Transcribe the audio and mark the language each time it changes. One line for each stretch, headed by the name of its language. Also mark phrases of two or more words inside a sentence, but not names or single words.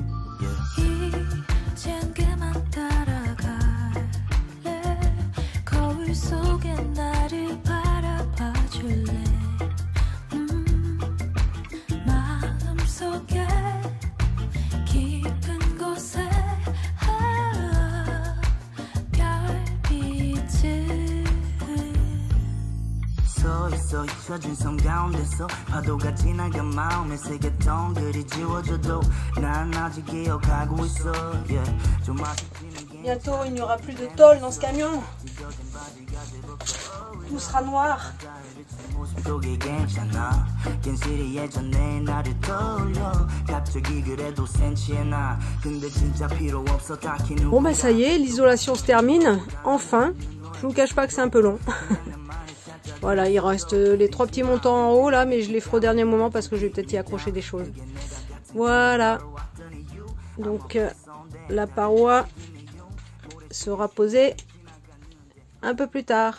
Korean: 이젠 그만 따라갈래 거울 속에 나를 바라봐 줄래 마음속에 깊은 곳에 별빛을 서있어 잊혀진 섬 가운데서 파도가 지나가 마음의 세계 덩그리 지워져도 난 아직 기억하고 있어 좀 아쉽지는
French: Bientôt, il n'y aura plus de tôle dans ce camion. Tout sera noir.
Korean: 속이 괜찮아 괜시리 예전에 나를 떠올려 갑자기 그래도 센치해 나 근데 진짜 필요 없어 딱히
French: Bon bah ça y est, l'isolation se termine, enfin. Je vous cache pas que c'est un peu long. Voilà, il reste les 3 petits montants en haut là, mais je les ferai au dernier moment parce que je vais peut-être y accrocher des choses. Voilà. Donc la paroi sera posée un peu plus tard.